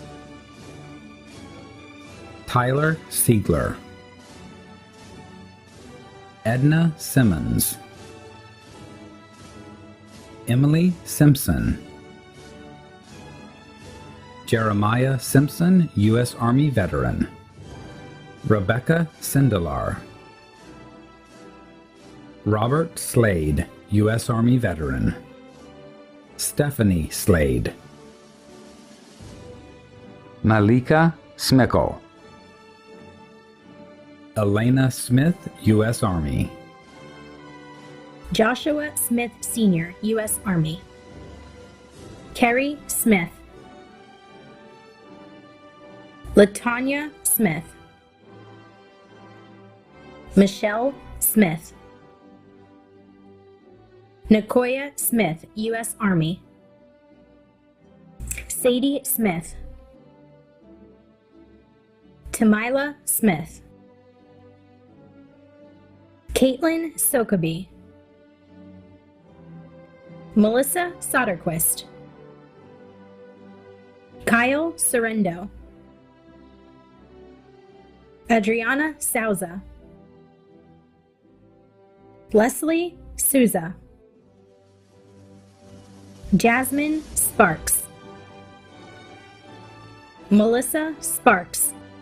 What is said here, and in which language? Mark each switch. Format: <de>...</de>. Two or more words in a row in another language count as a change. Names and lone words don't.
<en>Tyler Siegler. Edna Simmons. Emily Simpson. Jeremiah Simpson, U.S. Army veteran. Rebecca Sindelar. Robert Slade, U.S. Army veteran. Stephanie Slade. Malika Smickle. Elena Smith, U.S. Army. Joshua Smith Sr., U.S. Army. Kerry Smith. Latanya Smith. Michelle Smith. Nicoya Smith, U.S. Army. Sadie Smith. Tamila Smith. Caitlin Sokaby. Melissa Soderquist. Kyle Sorrendo. Adriana Souza. Leslie Souza. Jasmine Sparks. Melissa Sparks.</en>